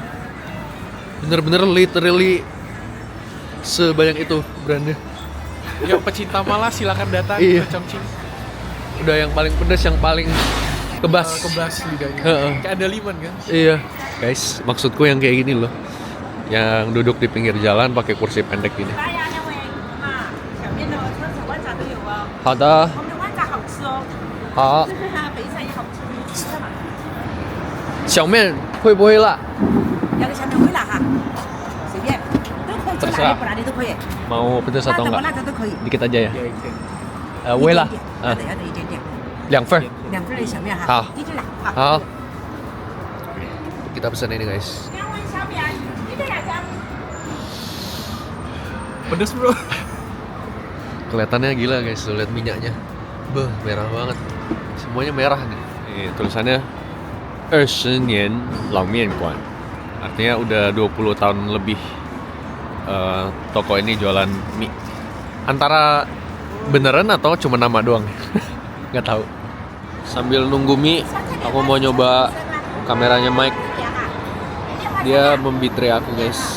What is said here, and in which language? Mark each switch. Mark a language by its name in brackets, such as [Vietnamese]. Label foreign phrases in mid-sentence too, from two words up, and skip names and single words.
[Indonesian] Bener-bener literally sebanyak itu brandnya. Yang pecinta malah silakan datang Iya. ke Chongqing. Udah yang paling pedas, yang paling kebas. Kebas lidahnya. Heeh. Kayak ada liman kan? Iya, guys, maksudku yang kayak gini loh, yang duduk di pinggir jalan pakai kursi pendek gini. [Chinese] 来呀，那位啊，小面的车子湾仔都有哦，好的，我们的湾仔好吃哦，好。北菜也好吃，你吃干嘛？小面会不会辣？要个小面微辣哈，随便都可以，就辣的不辣的都可以， [Indonesian] Mau pedas [Chinese] 辣 [Indonesian] atau [Chinese] 的不 [Indonesian] enggak? [Chinese] 辣的都可以， [Indonesian] Dikit aja ya. [Chinese] 一点点。微辣。要的要的一点点， 2份。 2份的小面哈，好低点辣，好。 [Indonesian] 好。Kita pesan ini guys. [Chinese] 2 碗小面，一个2张。 [Indonesian] Pedes bro. Kelihatannya gila guys, tuh lihat minyaknya. Beuh, merah banget. Semuanya merah nih. Nih, tulisannya 20 [Chinese] 年老面馆. [Indonesian] Artinya udah 20 tahun lebih toko ini jualan mie. Antara beneran atau cuma nama doang? Nggak tahu. Sambil nunggu mie, aku mau nyoba kameranya Mike. Dia membitray aku guys.